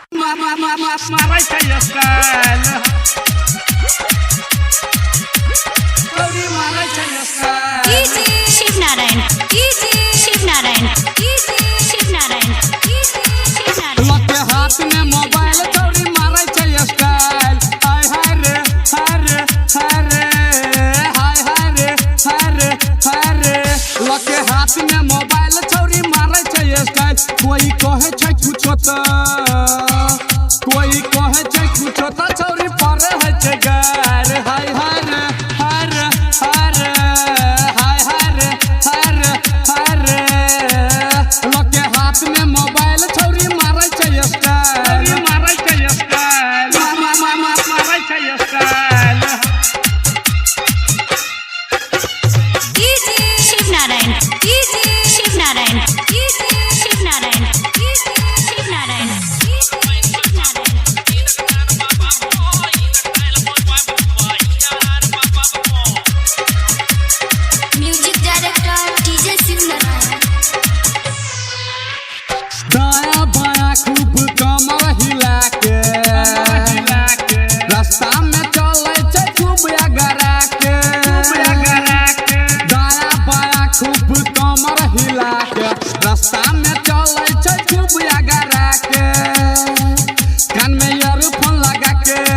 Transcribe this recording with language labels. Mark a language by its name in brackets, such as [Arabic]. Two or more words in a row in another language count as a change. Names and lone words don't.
[Maithili] मारै छै स्टाइल गौरी मारै छै स्टाइल शिव नारायण शिव नारायण शिव नारायण लके हाथ में मोबाइल गौरी मारै छै स्टाइल हाय हाय रे हाय रे हाय रे हाय हाय रे हाय रे हाय रे लके हाथ में मोबाइल गौरी मारै छै स्टाइल कोई कहे छै कुछो त कोई कहे छै कुछो त छौरी परे है छै गार हाय हाय रे हाय रे हाय रे हाय हाय रे हाय रे हाय रे लके हाथ में मोबाइल छौरी मारै छै स्टाइल मारै छै स्टाइल मारै छै स्टाइल शिव नारायण शिव नारायण शिव नारायण शिव नारायण [English] music director DJ [Maithili] शिव नारायण दाया बाया खूब कमर हिला के रास्ता में चले छै खूब अगरा के दाया बाया खूब कमर हिला के रास्ता में चले छै खूब अगरा के कान में ईयरफोन लगा के